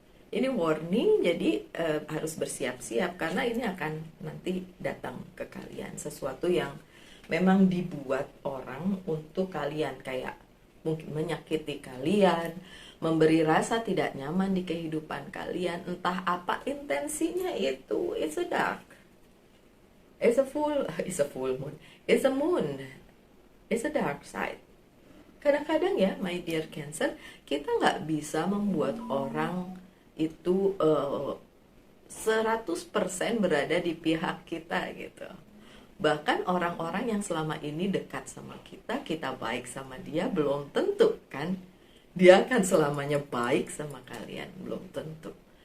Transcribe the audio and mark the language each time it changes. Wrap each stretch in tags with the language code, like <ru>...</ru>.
<id>Ini warning, jadi harus bersiap-siap karena ini akan nanti datang ke kalian sesuatu yang memang dibuat orang untuk kalian, kayak mungkin menyakiti kalian, memberi rasa tidak nyaman di kehidupan kalian, entah apa intensinya itu.</id> <en>It's a dark, it's a full moon, it's a moon, it's a dark side.</en> <id>Kadang-kadang ya,</id> <en>my dear Cancer,</en> <id>kita nggak bisa membuat orang itu 100% berada di pihak kita gitu. Bahkan orang-orang yang selama ini dekat sama kita, kita baik sama dia, belum tentu kan dia akan selamanya baik sama kalian, belum tentu.</id>